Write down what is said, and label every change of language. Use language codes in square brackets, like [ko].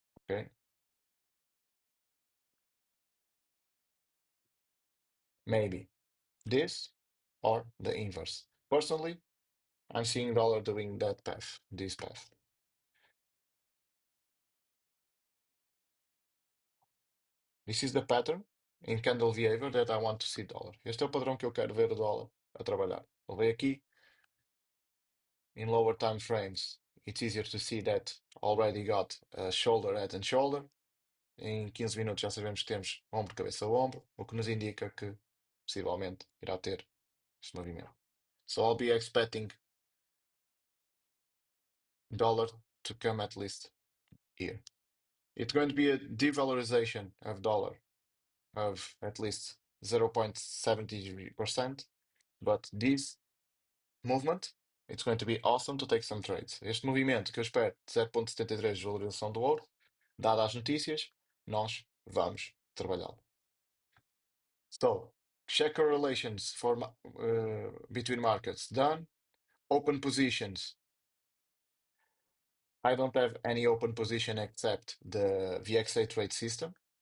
[en] Okay, maybe this or the inverse. Personally, I'm seeing dollar doing that path, this path. This is the pattern in candle behavior that I want to see dollar. [pt] Este é o padrão que eu quero ver o dólar a trabalhar. Levei aqui [en] in lower time frames. It's easier to see that already got a shoulder, head and shoulder. [pt] Em 15 minutos já sabemos que temos ombro, cabeça, ombro, o que nos indica que possivelmente irá ter este movimento. [en] So I'll be expecting dollar to come at least here. It's going to be a devalorization of dollar of at least 0.70%, but this movement, it's going to be awesome to take some trades. [pt] Este movimento que eu espero de 0.73 de valorização do ouro, dadas as notícias, nós vamos trabalhá-lo. [en] So, check correlations for between markets done. Open positions. I don't have any open position except the VXA trade system.